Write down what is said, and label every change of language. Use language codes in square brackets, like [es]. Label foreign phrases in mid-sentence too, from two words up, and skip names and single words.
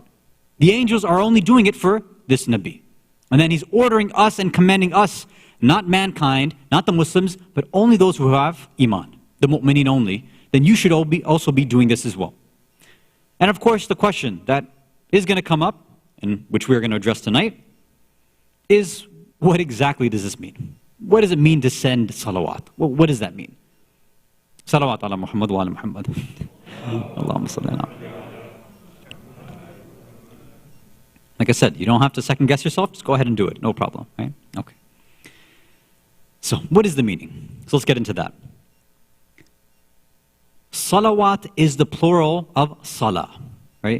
[en] The angels are only doing it for this Nabi. And then He's ordering us and commanding us, not mankind, not the Muslims, but only those who have iman, the mu'mineen only. Then you should also be doing this as well. And of course, the question that is going to come up, and which we're going to address tonight, is what exactly does this mean? What does it mean to send salawat? What does that mean? [ar] Salawat ala Muhammad wa ala Muhammad. Allahumma salli ala. [en] Like I said, you don't have to second guess yourself, just go ahead and do it, no problem, right? Okay. So, what is the meaning? So let's get into that. Salawat is the plural of salah, right?